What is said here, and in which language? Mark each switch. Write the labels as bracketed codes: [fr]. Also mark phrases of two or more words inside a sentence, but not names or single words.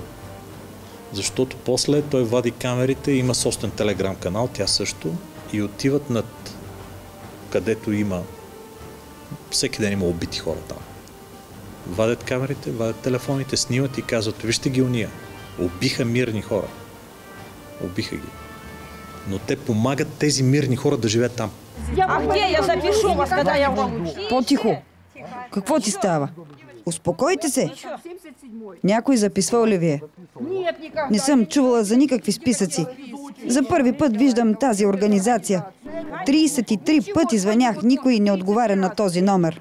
[bg] Защото после той вади камерите, има собствен телеграм канал, тя също, и отиват над където има. Всеки ден има убити хора там. Вадят камерите, вадят телефоните, снимат и казват: вижте ги уния. Убиха мирни хора. Убиха ги. Но те помагат тези мирни хора да живеят там. [ru] А где я запишу вас, когда я вам... [bg] По-тихо. Какво ти става? Успокойте се. Някой записвал ли ви е? Не съм чувала за никакви списъци. За първи път виждам тази организация. 33 пъти звънях, никой не отговаря на този номер.